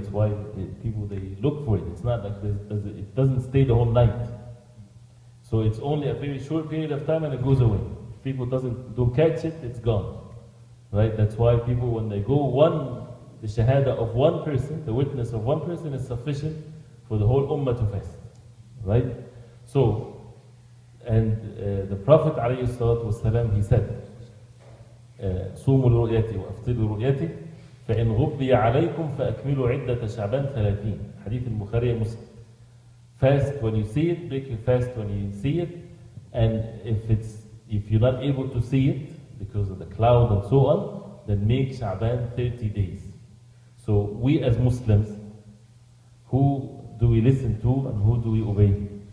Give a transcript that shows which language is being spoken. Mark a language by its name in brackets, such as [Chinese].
[English] That's why people, they look for it. It's not like this, it doesn't stay the whole night. So it's only a very short period of time and it goes away. If people don't catch it, it's gone. Right? That's why people, when they go the shahada of one person, the witness of one person is sufficient for the whole ummah to fast. Right? So, and the Prophet ﷺ, he said, [Arabic] صوموا لرؤيتي وأفطروا لرؤيتي فإن غبي عليكم فأكملوا عدة شعبان 30. [English] Hadith al-Bukhari Muslim. Fast when you see it, break your fast when you see it, and if you're not able to see it because of the cloud and so on, then make Sha'ban 30 days. So we as Muslims, who do we listen to and who do we obey?